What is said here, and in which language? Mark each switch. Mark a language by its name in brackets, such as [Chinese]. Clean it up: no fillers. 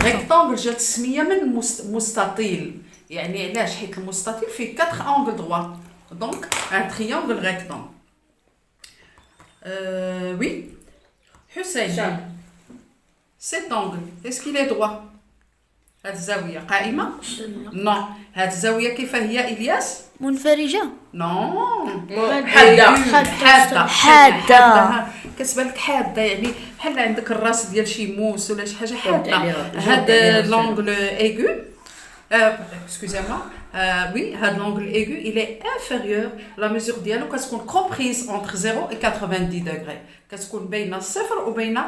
[Arabic] rectangle جات تسميه من مستطيل يعني علاش حيت المستطيل فيه 4 [French] angles droits donc un triangle rectangle. Oui, Hussein, cet angle est-ce qu'il est droit? [Arabic] هاد الزاويه قائمه؟ [French] non. [Arabic] هاد الزاويه كيف هي إلياس؟ منفرجه؟ [French] non. [Arabic] حاده كتبان لك حاده يعني بحال عندك الراس ديال شي موس ولا شي حاجه حاده. [French] هاد l'angle aigu excusez-moi oui هاد l'angle aigu il est inférieur la mesure [Arabic] ديالو كتكون [French] comprise entre 0 et 90 degrés [Arabic] كتكون بين الصفر وبين